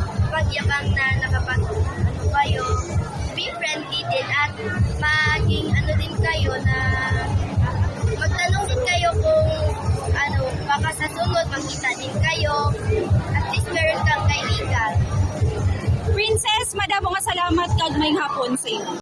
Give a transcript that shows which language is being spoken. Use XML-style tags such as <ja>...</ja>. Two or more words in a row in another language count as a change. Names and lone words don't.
<tl>makapagyabang na ano kayo,</tl> <en>be friendly</en> <tl>din at maging ano din kayo na magtanong din kayo kung ano, baka sa sunod magkita din kayo. At least meron kang kaibigan. Princess,</tl> <hil>madamo nga salamat kag may hapon sa imo.</hil>